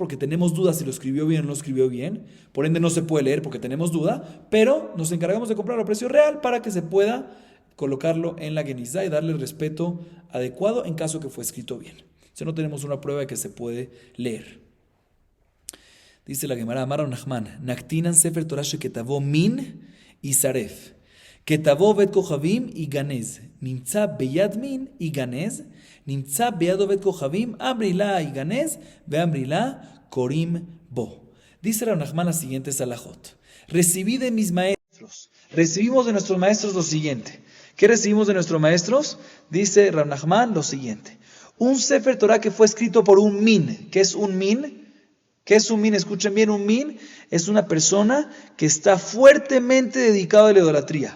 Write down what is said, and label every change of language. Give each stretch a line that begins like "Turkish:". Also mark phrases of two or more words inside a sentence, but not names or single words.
Spanish: Porque tenemos dudas si lo escribió bien o no lo escribió bien. Por ende no se puede leer porque tenemos duda. Pero nos encargamos de comprarlo a precio real para que se pueda colocarlo en la Genizá y darle el respeto adecuado en caso que fue escrito bien. Si no tenemos una prueba de que se puede leer. Dice la Gemara,
Hebrew: אמר נחמן, נקטינן ספר תורה שכתבו מין ישרף. כתבו בת כוכבים יגנז. נמצא ביד מין יגנז. Nimtza beyad min y ganez. נמצא בידו בת כוכבים, אמרי לה יגנז, ואמרי לה קורין בו.
Spanish: Dice Rav Nachman las siguientes alajot. Recibí de mis maestros. Recibimos de nuestros maestros lo siguiente. ¿Qué recibimos de nuestros maestros? Dice Rav Nachman lo siguiente. Un
Hebrew: ספר תורה
Spanish: que fue escrito por un min. ¿Qué es un min? ¿Qué es un min? Escuchen bien, un min es una persona que está fuertemente dedicado a la idolatría.